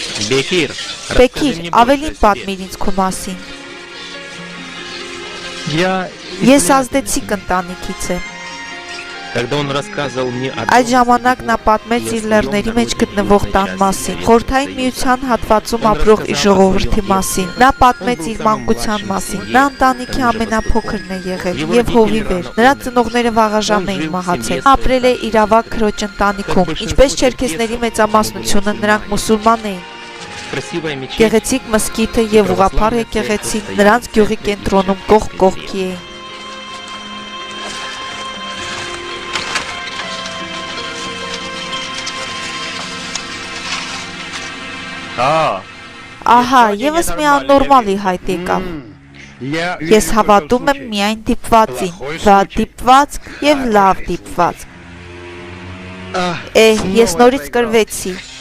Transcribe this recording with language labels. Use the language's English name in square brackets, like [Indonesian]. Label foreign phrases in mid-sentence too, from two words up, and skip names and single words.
[Russian] Бекир, [Armenian] Բեկիր, ավելին պատմիր ինձ քո մասին։ Ես ազդեցիկ ընտանիքից եմ։ [Russian] когда он рассказывал мне о [Armenian] Այդ ժամանակ նա պատմեց իր լեռների մեջ գտնվող տան մասին, Խորհրդային Միության հատվածում ապրող իր ժողովրդի մասին։ Նա պատմեց իր մանկության մասին։ Նա ընտանիքի ամենափոքրն է եղել եւ հովիվ էր։ Նրա ծնողները վաղաժամ էին մահացել։ Նա ապրել է իր ավագ քրոջ ընտանիքում։ Ինչպես չերքեզների մեծամասնությունը, նրանք մուսուլման էին։ [Russian] красивой мечети. [Armenian] Գեղեցիկ մզկիթը եւ ուղղափառ եկեղեցին նրանց գյուղի կենտրոնում կողք կողքի էին։ Ահա, եւս մի աննորմալի հայտ եկավ։ Ես հավատում եմ միայն դիպվածին, վատ դիպվածք եւ լավ դիպվածք։ Ես նորից կրվեցի։